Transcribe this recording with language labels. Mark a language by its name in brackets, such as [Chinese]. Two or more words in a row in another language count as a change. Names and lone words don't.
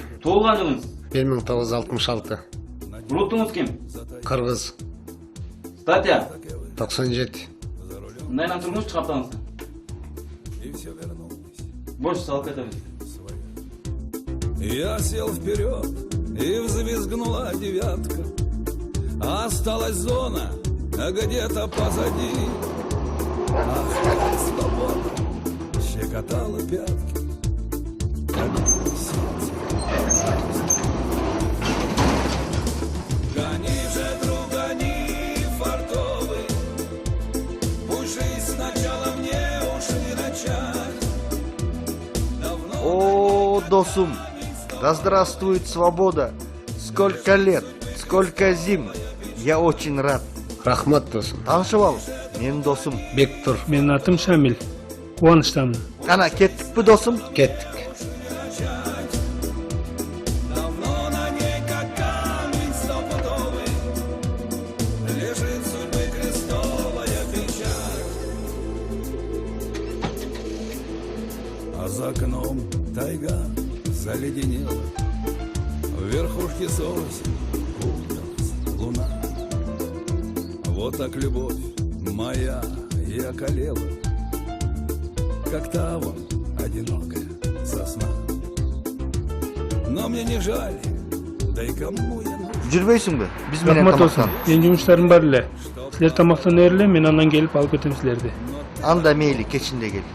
[Kyrgyz] Туулган жылыңыз? 1966. Урутуңуз ким? Кыргыз. Статья? 97. Мындайынан турмуш каптаңыз. Больше салып кетебиз. [Russian] Я сел вперед, и взвизгнула девятка. Осталась зона, а где-то позади. Ах, свобода щекотала пятки, как сердце. Гони же, друг, гони, фартовый, пусть жизнь сначала мне уж не начать. О, досум, да здравствует свобода! Сколько лет, сколько зим! Я очень рад. [Kyrgyz] Рахмат досым. Танышып ал, менин досум. Бектур. Менин атым Шамил. Кубанычтамын. Ана кеттикпи досум? Кеттик. [Russian] Давно на ней, как камень стопудовый, лежит судьбы крестовая печать. А за окном тайга заледенела, в верхушке сосен куталась луна. Вот так любовь моя и околела, как та вон одинокая сосна. Но мне не жаль, да и кому я нужен. [Kyrgyz] Жүрбөйсүңбү? Биз менен Рахмат болсун. тамактан. Менин жумуштарым бар эле. Силер тамактанып бергиле, мен андан келип алып кетем силерди. Анда мейли, кечинде кел.